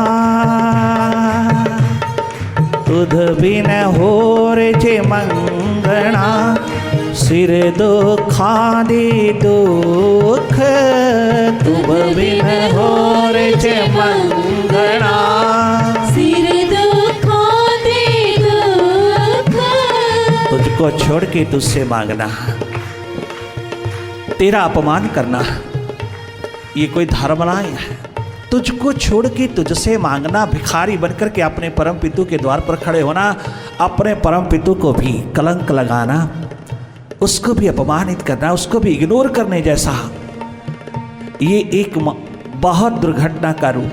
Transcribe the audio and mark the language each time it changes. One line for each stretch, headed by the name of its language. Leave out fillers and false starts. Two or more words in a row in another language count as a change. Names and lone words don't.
Punjabi: ਤੁਧ ਬਿਨ ਹੋਰ ਜੇ ਮੰਗਣਾ, ਸਿਰ ਦੁਖਾ ਦੇ ਦੁਖ, ਤੁਧ ਬਿਨ ਹੋਰ ਜੇ ਮੰਗਣਾ, ਸਿਰ ਦੁਖਾ ਦੇ ਦੁਖ।
Hindi: तुझको छोड़ के तुझसे मांगना, तेरा अपमान करना, ये कोई धर्म नहीं है। तुझको छोड़ के तुझसे मांगना, भिखारी बनकर के अपने परम पितु के द्वार पर खड़े होना, अपने परम पितु को भी कलंक लगाना, उसको भी अपमानित करना, उसको भी इग्नोर करने जैसा, ये एक बहुत दुर्घटना का रूप।